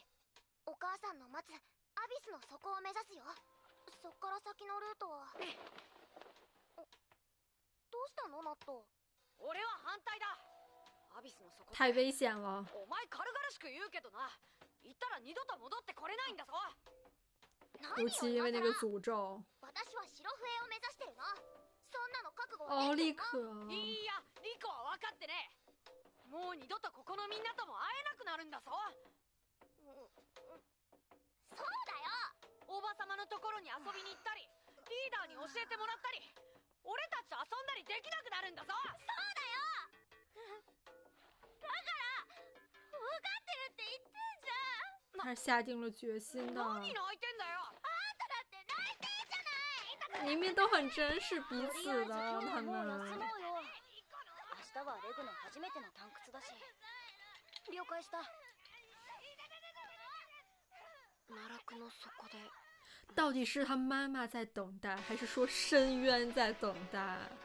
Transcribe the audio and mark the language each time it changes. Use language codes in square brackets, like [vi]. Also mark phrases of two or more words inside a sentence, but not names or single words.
[ja] お母さんの待つアビスの底を目指すよ。そっから先のルートは。どうしたのナット？俺は反対だ。アビスの底。 [zh] 太危险了。 [ja] お前軽々しく言うけどな。行ったら二度と戻ってこれないんだぞ。 [zh] 尤其因为那个诅咒。 [ja] 私は白笛を目指してるの。そんなの覚悟は哦，でき [zh] 立 [ja] てるの。 [zh] 刻。 [ja] いや、リコは分かってね。もう二度とここのみんなとも会えなくなるんだぞ。そうだよ。おばさまのところに遊びに行ったり、リーダーに教えてもらったり、俺たちと遊んだりできなくなるんだぞ。そうだよ。だから分かってるって言ってんじゃん。 [zh] 他是下定了决心的。 [ja] 何泣いてんだよ。あんただって泣いてんじゃない。 [zh] 明明都很珍视彼此的，他 [ja] もう休もう [zh] 们。 [ja] よ。明日はレグの初めての探掘だし。了解した。奈落の底で。 [zh] 到底是他妈妈在等待，还是说深渊在等待？